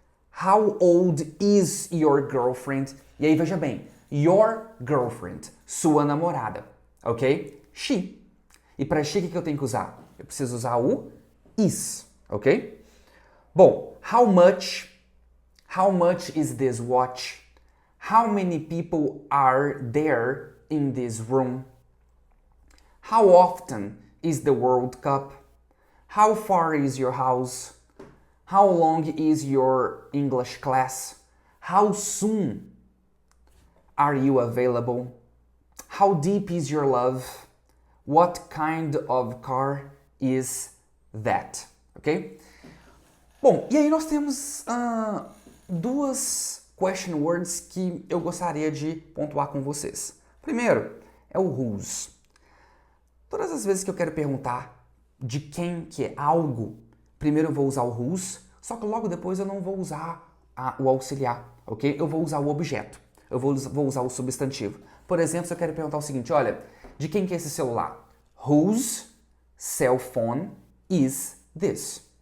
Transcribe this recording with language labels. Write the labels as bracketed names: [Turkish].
[English] How old is your girlfriend? [Portuguese] E aí veja bem, [English] your girlfriend, [Portuguese] sua namorada, ok? She. E para she o que eu tenho que usar? Eu preciso usar o is, ok? [English] Bom, how much is this watch? How many people are there in this room? How often is the World Cup? How far is your house? How long is your English class? How soon are you available? How deep is your love? What kind of car is that? Ok? [Portuguese] Bom, e aí nós temos duas question words que eu gostaria de pontuar com vocês. Primeiro é o whose. Todas as vezes que eu quero perguntar de quem que é algo, primeiro eu vou usar o whose, só que logo depois eu não vou usar o auxiliar, ok? Eu vou usar o objeto, eu vou usar o substantivo. Por exemplo, se eu quero perguntar o seguinte, olha, de quem que é esse celular? [English] Whose cell phone is this?